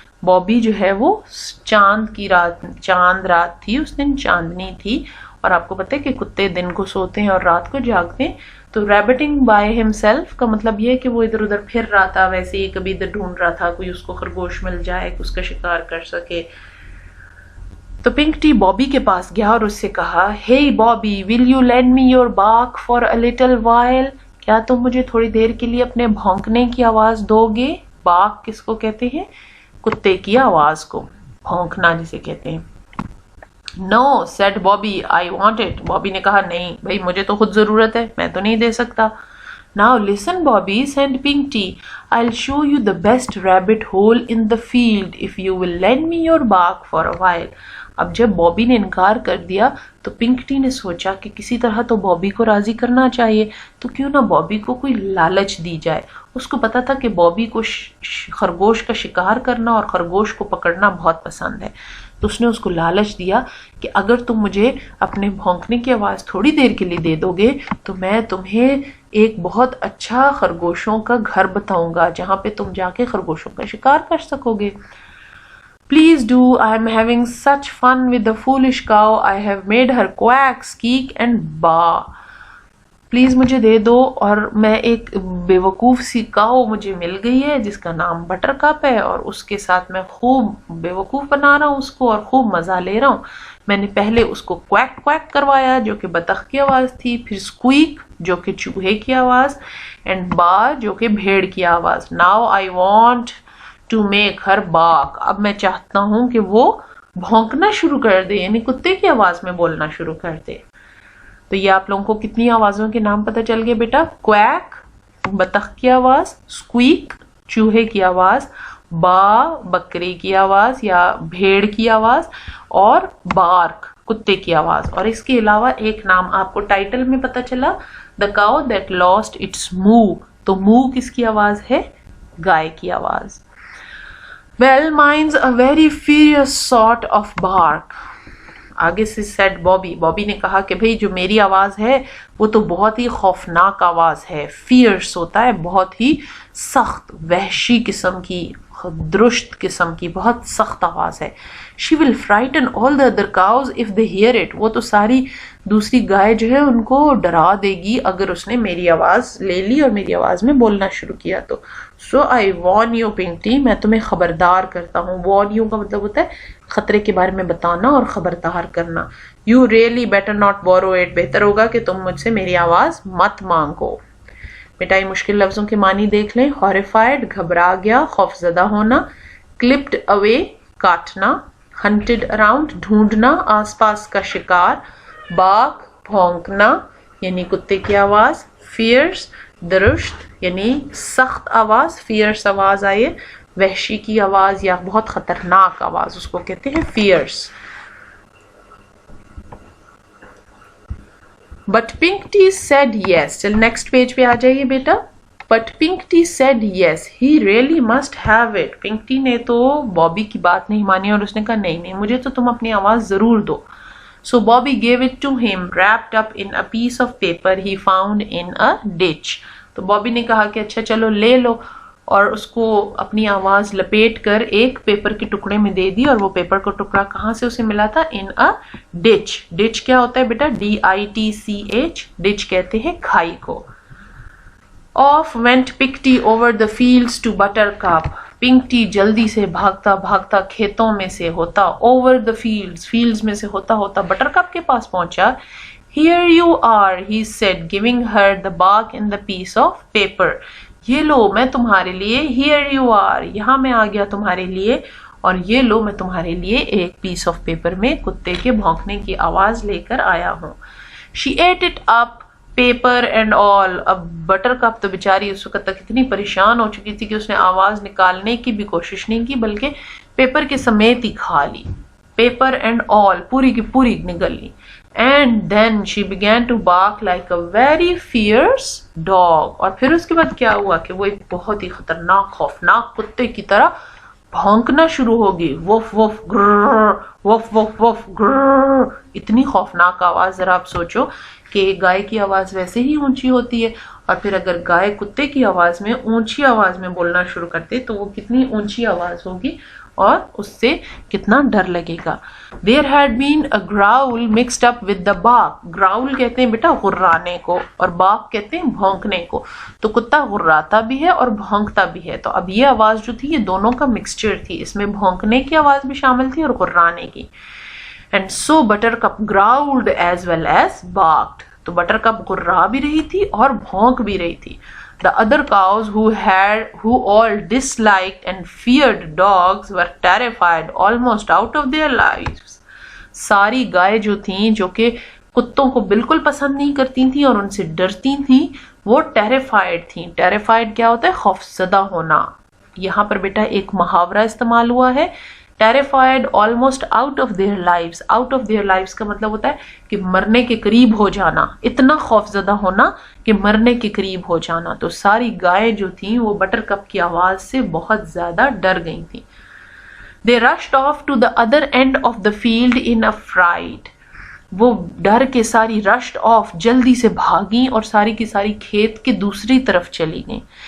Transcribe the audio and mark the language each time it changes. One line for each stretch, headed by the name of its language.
Urdu: بابی جو ہے وہ چاند رات تھی, اس دن چاندنی تھی, اور آپ کو پتہ ہے کہ کتے دن کو سوتے ہیں اور رات کو جاگتے ہیں. تو
English: rebutting by himself
Urdu: کا مطلب یہ ہے کہ وہ ادھر ادھر پھر رہا تھا, ویسے ہی کبھی ادھر ڈھونڈ رہا تھا کوئی اس کو خرگوش مل جائے کہ اس کا شکار کر سکے. تو پنکٹی بابی کے پاس گیا اور اس سے کہا,
English: Hey Bobby, will you lend me your bark for a little while?
Urdu: کیا تم مجھے تھوڑی دیر کے لیے اپنے بھونکنے کی آواز دو گے؟ bark کس کو کہتے ہیں؟ کتے کی آواز کو، بھونکنا جسے کہتے ہیں.
English: No, said Bobby, I want it.
Urdu: Bobby نے کہا نہیں بھائی مجھے تو خود ضرورت ہے، میں تو نہیں دے سکتا.
English: Now listen Bobby, said Pinkty, I'll show you the best rabbit hole in the field if you will lend me your bark for a while.
Urdu: اب جب بابی نے انکار کر دیا تو پنکٹی نے سوچا کہ کسی طرح تو بابی کو راضی کرنا چاہیے، تو کیوں نہ بابی کو کوئی لالچ دی جائے. اس کو پتا تھا کہ بابی کو خرگوش کا شکار کرنا اور خرگوش کو پکڑنا بہت پسند ہے، تو اس نے اس کو لالچ دیا کہ اگر تم مجھے اپنے بھونکنے کی آواز تھوڑی دیر کے لیے دے دو گے تو میں تمہیں ایک بہت اچھا خرگوشوں کا گھر بتاؤں گا جہاں پہ تم جا کے خرگوشوں کا شکار کر سکو گے.
English: Please do, I am having such fun with the foolish cow. I have made her quack, squeak and baa.
Urdu: Please مجھے دے دو، اور میں ایک بیوقوف سی کاؤ مجھے مل گئی ہے جس کا نام بٹر کپ ہے، اور اس کے ساتھ میں خوب بیوقوف بنا رہا ہوں اس کو اور خوب مزہ لے رہا ہوں. میں نے پہلے اس کو کویک کویک کروایا جو کہ بطخ کی آواز تھی، پھر اسکویک جو کہ چوہے کی آواز، اینڈ با جو کہ بھیڑ کی آواز.
English: Now I want to make her bark.
Urdu: اب میں چاہتا ہوں کہ وہ بھونکنا شروع کر دے، یعنی کتے کی آواز میں بولنا شروع کر دے. تو یہ آپ لوگوں کو کتنی آوازوں کے نام پتہ چل گئے بیٹا؟ کویک بطخ کی آواز، اسکویک چوہے کی آواز، با بکری کی آواز یا بھیڑ کی آواز، اور بارک کتے کی آواز. اور اس کے علاوہ ایک نام آپ کو ٹائٹل میں پتہ چلا،
English: The cow that lost its moo.
Urdu: تو مو کس کی آواز ہے؟ گائے کی آواز.
English: Well, mine's a very fierce sort of bark.
Urdu: آگے سے
English: said Bobby.
Urdu: بابی نے کہا کہ بھئی جو میری آواز ہے وہ تو بہت ہی خوفناک آواز ہے. fierce ہوتا ہے بہت ہی سخت، وحشی قسم کی، درشت قسم کی، بہت سخت آواز ہے.
English: She will frighten all the other cows if they hear it.
Urdu: وہ تو ساری دوسری گائے جو ہے ان کو ڈرا دے گی اگر اس نے میری آواز لے لی اور میری آواز میں بولنا شروع کیا تو.
English: So I warn you
Urdu: Pinkty, میں تمہیں خبردار کرتا ہوں. warn you کا مطلب ہوتا ہے خطرے کے بارے میں بتانا اور خبردار کرنا.
English: You really better not borrow it.
Urdu: بہتر ہوگا کہ تم مجھ سے میری آواز مت مانگو. بیٹا یہ مشکل لفظوں کے معنی دیکھ لیں. horrified گھبرا گیا، خوفزدہ ہونا. clipped away کاٹنا. hunted around ڈھونڈنا، آس پاس کا شکار. bark بھونکنا یعنی کتے کی آواز. fierce درشت یعنی سخت آواز، fierce آواز آئے، وحشی کی آواز یا بہت خطرناک آواز اس کو کہتے ہیں fierce.
English: But Pinkty said yes.
Urdu: چل نیکسٹ پیج پہ آ جائیے بیٹا.
English: But Pinkty said yes. He really must have it.
Urdu: پنکٹی نے تو بابی کی بات نہیں مانی اور اس نے کہا نہیں نہیں مجھے تو تم اپنی آواز ضرور دو.
English: So Bobby gave it to him wrapped up in a piece of paper he found in a ditch.
Urdu: تو بابی نے کہا کہ اچھا چلو لے لو، اور اس کو اپنی آواز لپیٹ کر ایک پیپر کے ٹکڑے میں دے دی. اور وہ پیپر کا ٹکڑا کہاں سے اسے ملا تھا؟
English: in a ditch.
Urdu: ditch کیا ہوتا ہے بیٹا؟ ditch. ditch کہتے ہیں کھائی کو.
English: Off went Pinkty over the fields to Buttercup.
Urdu: پنکٹی جلدی سے بھاگتا بھاگتا کھیتوں میں سے ہوتا
English: over the fields
Urdu: میں سے ہوتا ہوتا بٹر کپ کے پاس پہنچا.
English: Here you are, he said, giving her the bark and the piece of paper.
Urdu: یہ لو میں تمہارے لیے،
English: here you are
Urdu: یہاں میں آ گیا تمہارے لیے، اور یہ لو میں تمہارے لیے ایک
English: piece of paper
Urdu: میں کتے کے بھونکنے کی آواز لے کر آیا ہوں.
English: She ate it up, paper and all.
Urdu: اب بٹر کپ تو بیچاری اس وقت تک اتنی پریشان ہو چکی تھی کہ اس نے آواز نکالنے کی بھی کوشش نہیں کی بلکہ پیپر کے سمیت ہی کھا لی.
English: paper and all
Urdu: پوری کی پوری نگل لی.
English: And then she began to bark like a very fierce dog.
Urdu: اور پھر اس کے بعد کیا ہوا کہ وہ ایک بہت ہی خطرناک خوفناک کتے کی طرح بھونکنا شروع ہوگی. وف وف گرر وف وف وف گرر. اتنی خوفناک آواز. ذرا آپ سوچو کہ گائے کی آواز ویسے ہی اونچی ہوتی ہے، اور پھر اگر گائے کتے کی آواز میں اونچی آواز میں بولنا شروع کرتے تو وہ کتنی اونچی آواز ہوگی اور اس سے کتنا ڈر لگے گا.
English: There had been a growl mixed up with the bark.
Urdu: growl کہتے ہیں بیٹا غرانے کو، اور bark کہتے ہیں بھونکنے کو. تو کتا غراتا بھی ہے اور بھونکتا بھی ہے. تو اب یہ آواز جو تھی یہ دونوں کا مکسچر تھی، اس میں بھونکنے کی آواز بھی شامل تھی اور غرانے کی.
English: And so Buttercup growled as well as barked.
Urdu: تو بٹر کپ غرا بھی رہی تھی اور بھونک بھی رہی تھی.
English: The other cows who all disliked and feared dogs were terrified almost out of their lives.
Urdu: ساری گائے جو تھیں جو کہ کتوں کو بالکل پسند نہیں کرتی تھیں اور ان سے ڈرتی تھیں وہ terrified تھیں. terrified کیا ہوتا ہے؟ خوفزدہ ہونا. یہاں پر بیٹا ایک محاورہ استعمال ہوا ہے
English: terrified almost out of their lives. out of their lives
Urdu: کا مطلب ہوتا ہے کہ مرنے کے قریب ہو جانا, اتنا خوفزدہ ہونا کہ مرنے کے قریب ہو جانا. تو ساری گائیں جو تھیں وہ بٹر کپ کی آواز سے بہت زیادہ ڈر گئی تھیں.
English: They rushed off to the other end of the field in a fright.
Urdu: وہ ڈر کے ساری
English: rushed off
Urdu: جلدی سے بھاگیں اور ساری کی ساری کھیت کے دوسری طرف چلی گئیں.